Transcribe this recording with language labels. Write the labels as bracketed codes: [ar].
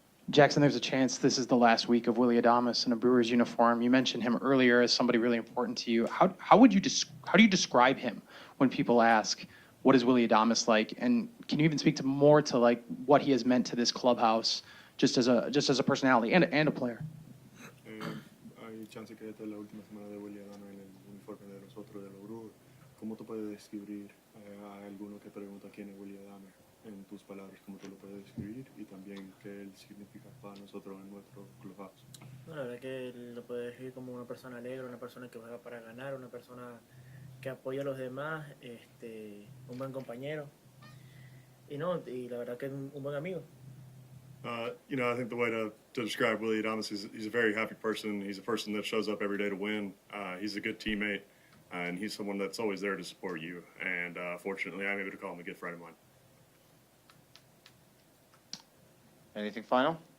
[en] Jackson, there's a chance this is the last week of Willy Adames in a Brewers uniform. You mentioned him earlier as somebody really important to you. How do you describe him when people ask, what is Willy Adames like? And can you even speak more to like what he has meant to this clubhouse, just as a personality and a player? [es] Hay chance que esta es la última semana de Willy Adames en el uniforme de nosotros de los Brewers. ¿Cómo tú puedes describir a alguno que pregunta quién es Willy Adames? En tus palabras, cómo tú lo puedes describir y también qué él significa para nosotros en nuestro clubhouse. No, la verdad que lo puedo decir como una persona alegre, una persona que juega para ganar, una persona que apoya a los demás, un buen compañero y la verdad que es un buen amigo. [en] You know, I think the way to describe Willy Adames is he's a very happy person. He's a person that shows up every day to win. He's a good teammate, and he's someone that's always there to support you. And fortunately, I'm able to call him a good friend of mine. Anything final?